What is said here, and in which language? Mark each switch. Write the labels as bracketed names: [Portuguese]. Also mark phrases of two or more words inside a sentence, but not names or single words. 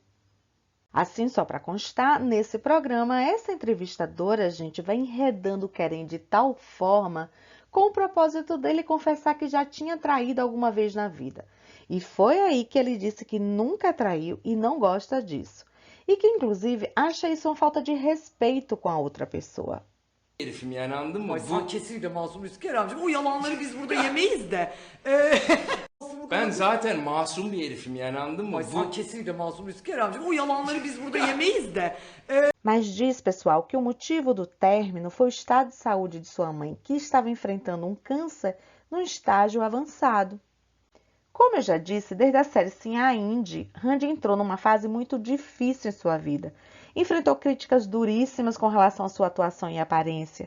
[Portuguese] Assim, só para constar, nesse programa, essa entrevistadora, gente, vai enredando Keren de tal forma com o propósito dele confessar que já tinha traído alguma vez na vida. E foi aí que ele disse que nunca traiu e não gosta disso. E que, inclusive, acha isso uma falta de respeito com a outra pessoa. [Turkish] Herifim yani anladın mı? Ay sen kesinlikle masum Üsküdar amcım. O yalanları biz burada yemeyiz de. Ben zaten masum bir herifim yani anladın mı? Ay sen kesinlikle masum Üsküdar amcım. O yalanları biz burada yemeyiz de. [Portuguese] Mas diz, pessoal, que o motivo do término foi o estado de saúde de sua mãe, que estava enfrentando um câncer num estágio avançado. Como eu já disse, desde a série Sim a Indy, Randy entrou numa fase muito difícil em sua vida. Enfrentou críticas duríssimas com relação à sua atuação e aparência.